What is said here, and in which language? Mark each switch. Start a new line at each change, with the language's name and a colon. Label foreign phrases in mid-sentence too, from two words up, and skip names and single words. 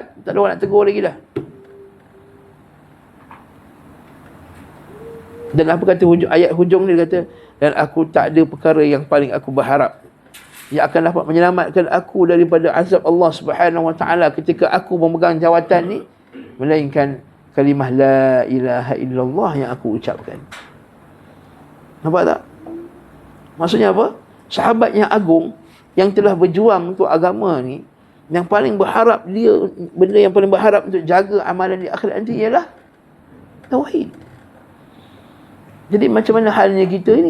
Malay: Tak ada orang nak tegur lagi dah. Dan apa kata ayat hujung ni? Dia kata, dan aku tak ada perkara yang paling aku berharap yang akan dapat menyelamatkan aku daripada azab Allah
Arabic: سبحانه وتعالى
Malay: ketika aku memegang jawatan ni, melainkan kalimah
Arabic: لا إله إلا الله
Malay: yang aku ucapkan. Nampak tak? Maksudnya apa? Sahabat yang agung yang telah berjuang untuk agama ni, yang paling berharap dia, benda yang paling berharap untuk jaga amalan di akhirat nanti ialah tauhid. Jadi macam mana halnya kita ni?